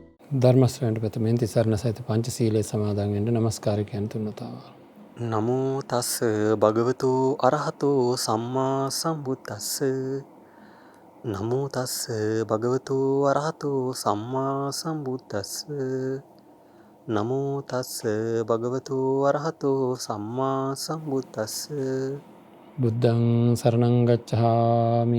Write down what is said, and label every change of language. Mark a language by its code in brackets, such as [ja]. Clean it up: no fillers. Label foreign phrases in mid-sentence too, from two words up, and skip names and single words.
[si] ධර්ම ශ්‍රවණයට ප්‍රථමයෙන් තිසරණ සහිත පංචශීලයේ සමාදන් වෙන්න නමස්කාර කියන තුන්වතාව. [pi] නමෝ තස් භගවතු අරහතු සම්මා සම්බුද්දස්ස. නමෝ තස් භගවතු අරහතු සම්මා සම්බුද්දස්ස. නමෝ තස් භගවතු අරහතු සම්මා සම්බුද්දස්ස. බුද්ධං සරණං ගච්ඡාමි.